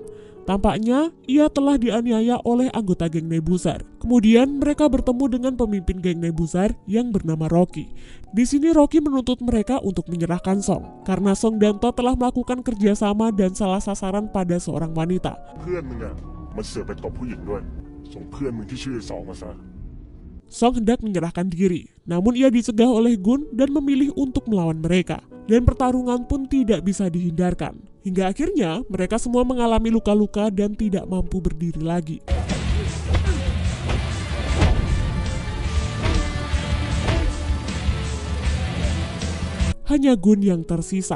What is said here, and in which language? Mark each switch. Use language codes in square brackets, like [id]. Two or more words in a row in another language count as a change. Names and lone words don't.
[id] Tampaknya, ia telah dianiaya oleh anggota geng Nebuzar. Kemudian, mereka bertemu dengan pemimpin geng Nebuzar yang bernama Rocky. Di sini Rocky menuntut mereka untuk menyerahkan Song, karena Song dan Todd telah melakukan kerjasama dan salah sasaran pada seorang wanita. [th] เพื่อนมึงอะมันเสือกไปตบผู้หญิงด้วยส่งเพื่อนมึงที่ชื่อสองมาซะ [id] Song hendak menyerahkan diri, namun ia dicegah oleh Gun dan memilih untuk melawan mereka. Dan pertarungan pun tidak bisa dihindarkan. Hingga akhirnya mereka semua mengalami luka-luka dan tidak mampu berdiri lagi. Hanya Gun yang tersisa.